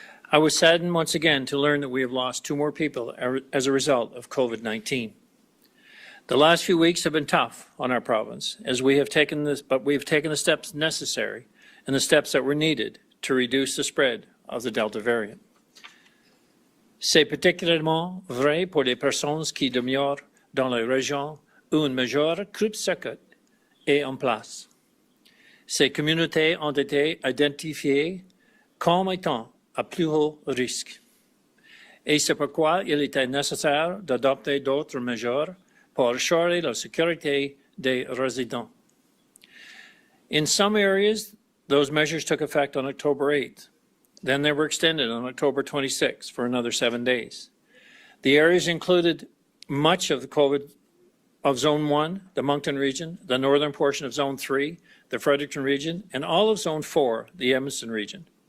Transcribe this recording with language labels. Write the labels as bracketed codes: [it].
[en] I was saddened once again to learn that we have lost 2 more people as a result of COVID-19. The last few weeks have been tough on our province, as we have taken the steps necessary and the steps that were needed to reduce the spread of the Delta variant. [fr] C'est particulièrement vrai pour les personnes qui demeurent dans les régions où une majeure coupe-circuit est en place. Ces communautés ont été identifiées comme étant à plus haut risque. Et c'est pourquoi il était nécessaire d'adopter d'autres mesures pour assurer la sécurité des résidents. [en] In some areas, those measures took effect on October 8th. Then they were extended on October 26th for another 7 days. The areas included much of the COVID of Zone 1, the Moncton region, the northern portion of Zone 3, the Fredericton region, and all of Zone 4, the Edmonton region.